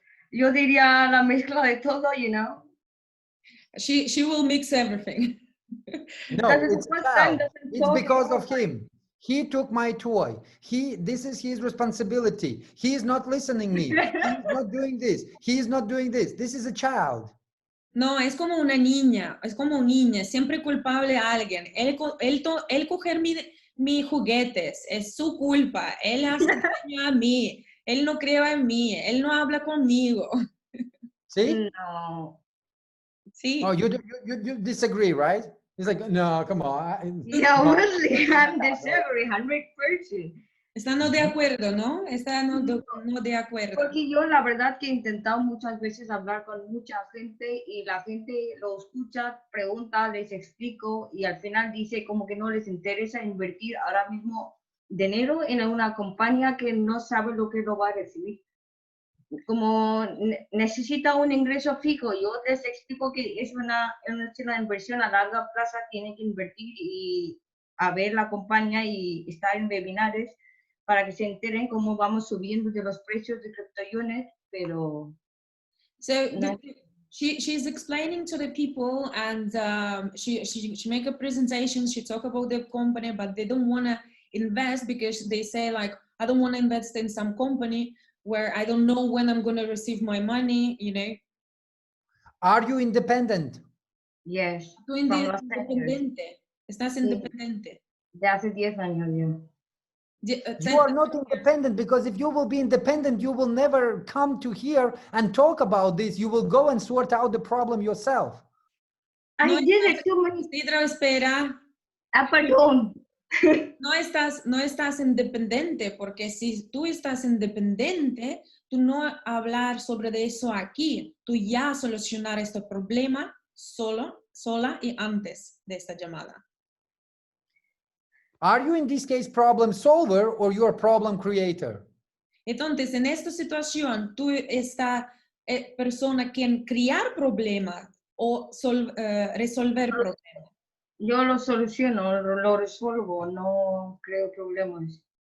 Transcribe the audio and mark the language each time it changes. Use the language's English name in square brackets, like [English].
[Spanish] Yo diría la mezcla de todo, [English] you know. She will mix everything. No, it's because of him. He took my toy. This is his responsibility. He is not listening me. He's not doing this. He is not doing this. This is a child. [Spanish] No, es como una niña, siempre culpable a alguien. Él coger mis juguetes, es su culpa. Él hace daño a mí. Él no cree en mí. Él no habla conmigo. [English] See? No. [Spanish] Sí. [English] Oh, you disagree, right? He's like, no, come on. Yeah, honestly, I'm disagree 100%. [Spanish] Está no de acuerdo, ¿no? Está no de acuerdo. Porque yo la verdad que he intentado muchas veces hablar con mucha gente y la gente lo escucha, pregunta, les explico y al final dice como que no les interesa invertir ahora mismo dinero en una compañía que no sabe lo que lo va a recibir. Como necesita un ingreso fijo, yo les explico que es una inversión a largo plazo, tiene que invertir y a ver la compañía y estar en webinares para que se enteren cómo vamos subiendo de los precios de CryptoUnit, pero... [English] So she's explaining to the people and she make a presentation, she talk about the company, but they don't want to invest because they say like, I don't want to invest in some company where I don't know when I'm going to receive my money, you know. Are you independent? Yes. [Spanish] ¿Tú independiente? ¿Estás independiente? De hace 10 años ya. [English] You are not independent because if you will be independent, you will never come to here and talk about this. You will go and sort out the problem yourself. I did it too many. [Spanish] Sidra, espera. Perdón. no estás independiente, porque si tú estás independiente, tú no hablar sobre eso aquí, tú ya solucionar este problema sola y antes de esta llamada. [English] Are you in this case problem solver or you are problem creator? [Spanish] Entonces, en esta situación, tú esta persona quien crear problema o resolver problema. Yo lo soluciono, lo resuelvo, no creo problemas.